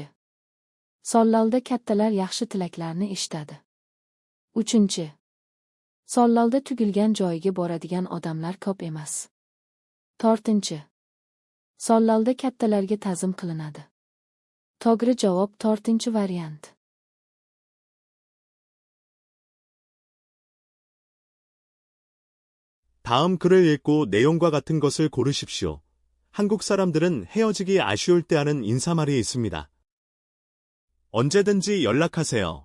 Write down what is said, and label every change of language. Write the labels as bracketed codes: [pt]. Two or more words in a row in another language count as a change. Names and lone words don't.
[uz] Sollalda kattalar yaxshi tilaklarni eshitadi. 3. Sollalda tugilgan joyiga boradigan odamlar ko'p emas. 4. Sollalda kattalarga ta'zim qilinadi. To'g'ri javob 4 variant. [ko] 다음 글을 읽고 내용과 같은 것을 고르십시오. 한국 사람들은 헤어지기 아쉬울 때 하는 인사말이 있습니다. 언제든지 연락하세요.